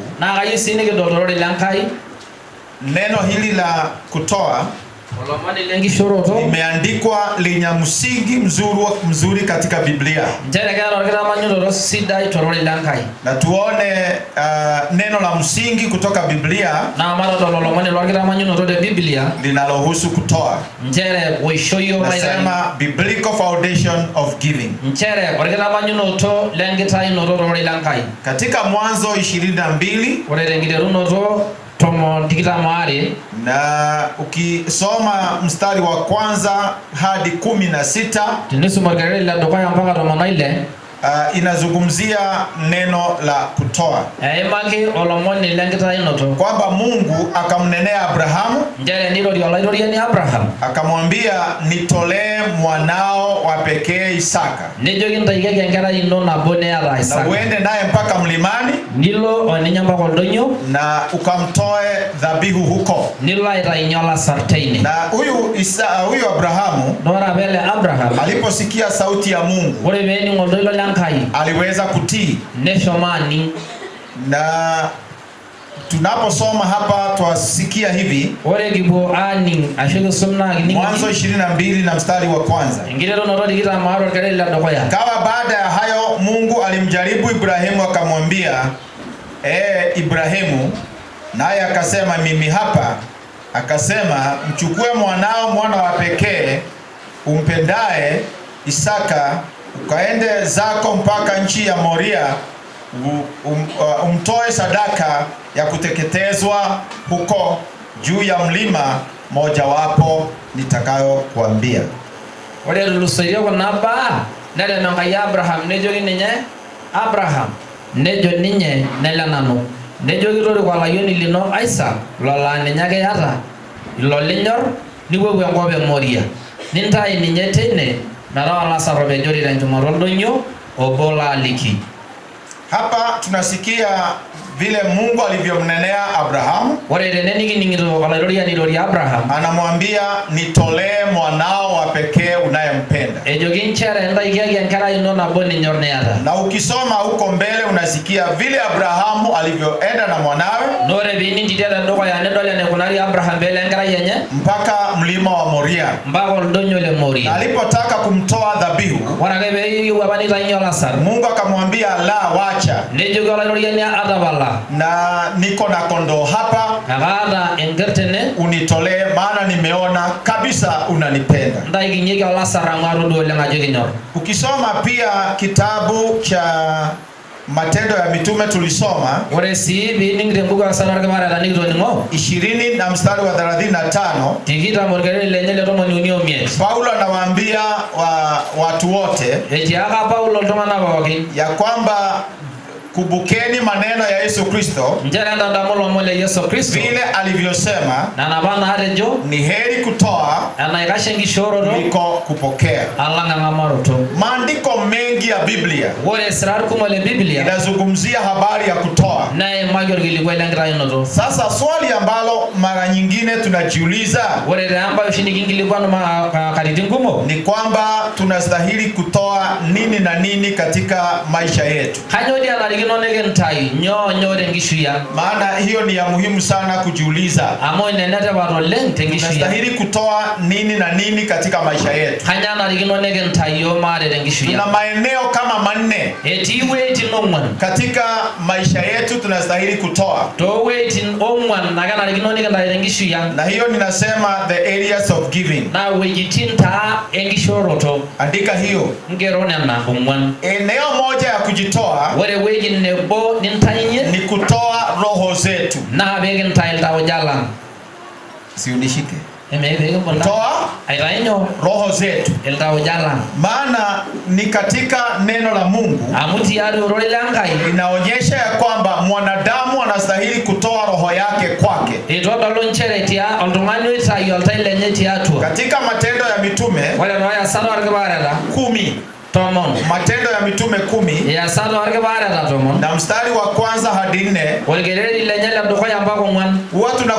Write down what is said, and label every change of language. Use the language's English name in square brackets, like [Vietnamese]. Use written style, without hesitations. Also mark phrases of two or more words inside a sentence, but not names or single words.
[Masai] na kayisi nikidolore Lenkai. [Swahili] Neno hili la kutoa [Masai] Olomoni lenkishoroto [Swahili] imeandikwa lenye msingi mzuri katika Biblia. [Masai] Njere kero kitamanyunoto sidai torore Lenkai. [Swahili] Na tuone neno la msingi kutoka Biblia [Masai] Na maroto olomoni lo kitamanyunoto de Biblia [Swahili] linalohusu kutoa. [Masai] Njere woishoyo maira. [English] Nasema biblical foundation of giving. [Masai] Njere kitamanyunoto lenkitainoto torore Lenkai. [Swahili] Katika Mwanzo 22 [Masai] ore lenkiterunoto tomo tikitamare [Swahili] na ukisoma mstari wa kwanza hadi 16 [Masai] tinisoma gerere la dokaya mpaka tomo ile [Swahili] inazungumzia neno la kutoa. [Masai] Emaki olomoni lenkitainoto [Swahili] Kwamba Mungu akamnenea Abrahamu, [Masai] njere ndilo liolaidoriani Abraham, [Swahili] akamwambia nitolee mwanao wa pekee Isaka, [Masai] nejoki ntaikeki enkerai ino nabo neata Isaka, [Swahili] na uende naye mpaka mlimani [Masai] nilo oninya mpaka oldonyo [Swahili] na ukamtoe dhabihu huko. [Masai] nilo aitainyo olasar teine. [Swahili] Na huyu Abrahamu [Masai] Nora pele Abraham [Swahili] aliposikia sauti ya Mungu [Masai] ore pening oldoilo Lenkai [Swahili] aliweza kutii. [Masai] neshomani. [Swahili] Na tunaposoma hapa twasikia hivi, [Masai] Ore kipuo aning ashu kisomna kining [Swahili] Mwanzo 22 na mstari wa kwanza. [Masai] enkiterunoto tikitamare orkereri la dukuya. [Swahili] Kawa baada ya hayo Mungu alimjaribu Ibrahimu akamwambia, Ibrahimu, naye akasema mimi hapa. Akasema, mchukue mwanao, mwana wa pekee umpendaye Isaka, ukaende zako mpaka nchi ya Moria, umtoe sadaka ya kuteketezwa huko juu ya mlima mojawapo nitakayokuambia. [Masai] Ore tulusoitie kuna baa nelo Enkai Abraham nejoki ninye Abraham, nejo ninye nele nanu, nejoki toriko olayioni lino Isaac lola ninye ake yata ilo linyor, nipuopuo enkop e Moria nintai ninye teine metaa olasar opejori tenchumata oldonyo obo laaliki. [Swahili] Hapa tunasikia vile Mungu alivyomnenea Abrahamu. [Masai] Ore tene nikining'ito olairoriani irorie Abraham, [Swahili] anamwambia nitolee mwanao wa pekee unayempenda. [Masai] ejoki nchere ntaikiaki enkerai ino nabo ninyor niata. [Swahili] Na ukisoma huko mbele unasikia vile Abrahamu alivyoenda na mwanawe [Masai] Nore piinintitia tedukuya nidol eneikunari Abraham pele enkerai enye [Swahili] mpaka mlima wa Moria. [Masai] mpaka oldonyo le Moria. [Swahili] Na alipotaka kumtoa dhabihu, [Masai] Ore ake peeyieu apa nitainyo olasar, [Swahili] Mungu akamwambia la, wacha, [Masai] nejoki olairoriani atapala, [Swahili] na niko na kondoo hapa, [Masai] akaata enker tene, [Swahili] unitolee maana nimeona kabisa unanipenda. [Masai] ntaikinyieki olasar amu atodua oleng ajo kinyor. [Swahili] Ukisoma pia kitabu cha Matendo ya Mitume tulisoma [Masai] Ore sii piining tembuku osarge orkipareta nikitoning'o [Swahili] 20 na mstari wa 35, [Masai] tikitam orkereri lenye le 35. [Swahili] Paulo anawaambia watu wote [Masai] Etiaka Paulo iltung'anak pookin [Swahili] ya kwamba kubukeni maneno ya Yesu Kristo, [Masai] nchere entadamu ilomon le Yesu Kristo [Swahili] vile alivyosema [Masai] nena apa naatejo [Swahili] ni heri kutoa [Masai] enaikash enkishooroto [Swahili] kuliko kupokea. [Masai] alang eng'amaroto. [Swahili] Maandiko mengi ya Biblia [Masai] Ore sirat kumok le Biblia [Swahili] inazungumzia habari ya kutoa. [Masai] neimaki orkilikwai lenkitainoto. [Swahili] Sasa swali ambalo mara nyingine tunajiuliza [Masai] Ore taa embaye oshi nikinkilikwanu katitin kumok, [Swahili] ni kwamba tunastahili kutoa nini na nini katika maisha yetu. [Masai] kanyoo dii enarikino nikintai nyoo tenkishui ang'? [Swahili] Maana hiyo ni ya muhimu sana kujiuliza. [Masai] Amu inenetipat oleng tenkishui ang'. [Swahili] Tunastahili kutoa nini na nini katika maisha yetu. [Masai] Kanyoo enarikino nikintai yo maate tenkishui [Swahili] Tuna [Masai] ang'? [Swahili] maeneo kama 4 [Masai] Etii wueitin ong'uan [Swahili] katika maisha yetu tunastahili kutoa. [Masai] too wueitin ong'uan ake enarikino nikintai tenkishui ang', [Swahili] Na hiyo ninasema [English] the areas of giving. [Masai] naa wuejitin taa enkishooroto. [Swahili] Andika hiyo. [Masai] Ngero nena ong'uan. [Swahili] Eneo moja ya kujitoa [Masai] Ore wueji nebo nintainye [Swahili] ni kutoa roho zetu. [Masai] naa peekintai iltauja lang'. [Swahili] Si unishike. [Masai] Peekimpunda [Swahili] Toa [Masai] aitainyo [Swahili] roho zetu. [Masai] iltauja lang'. [Swahili] Maana ni katika neno la Mungu [Masai] Amu tiari orore le Enkai [Swahili] inaonyesha ya kwamba mwanadamu anastahili kutoa roho yake kwake. [Masai] eitodolu nchere tia oltung'ani oitayu oltai lenye tiatua. [Swahili] Katika Matendo ya Mitume [Masai] Ore toyasat orkipareta 10, tomon, [Swahili] Matendo ya Mitume 10 [Masai] yasat orkipareta tomon, [Swahili] na mstari wa kwanza hadi 4, [Masai] orkereri lenye le dukuya mpaka ong'uan,